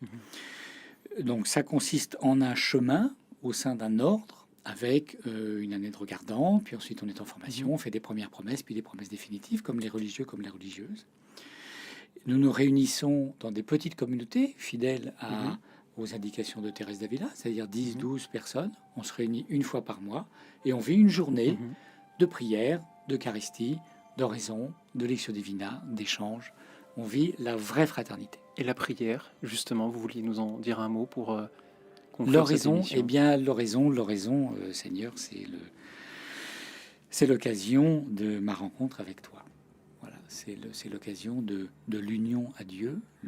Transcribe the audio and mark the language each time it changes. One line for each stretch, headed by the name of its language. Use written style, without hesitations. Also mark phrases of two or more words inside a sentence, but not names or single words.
French: Donc ça consiste en un chemin au sein d'un ordre, avec une année de regardant, puis ensuite on est en formation, on fait des premières promesses, puis des promesses définitives, comme les religieux, comme les religieuses. Nous nous réunissons dans des petites communautés fidèles aux indications de Thérèse d'Avila, c'est-à-dire 10-12 personnes. On se réunit une fois par mois et on vit une journée de prière, d'Eucharistie, d'oraison, de
Latin: lectio divina,
French: d'échange. On vit la vraie fraternité. Et la prière, justement, vous vouliez nous en dire un mot pour conclure cette L'oraison, émission? eh bien, l'oraison, Seigneur, c'est l'occasion de ma rencontre avec toi. Voilà, c'est l'occasion de l'union à Dieu.